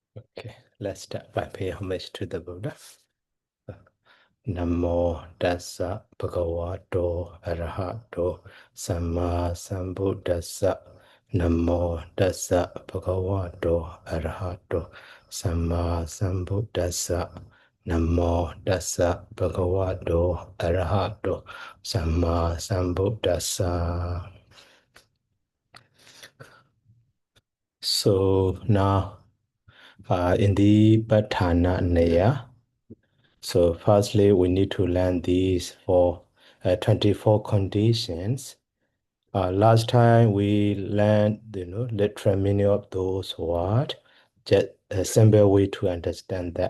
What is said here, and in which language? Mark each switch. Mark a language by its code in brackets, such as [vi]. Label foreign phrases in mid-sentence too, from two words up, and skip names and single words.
[en] Okay, let's start by paying homage to the Buddha. [pi] Namo Tassa Bhagavato Arahato Samma Sambuddhassa. Namo Tassa Bhagavato Arahato Samma Sambuddhassa. Namo Tassa Bhagavato Arahato Samma Sambuddhassa. [en] So now in the Paṭṭhānanayo, so firstly we need to learn these 24 conditions. Last time we learned literal meaning of those words, just a simple way to understand that.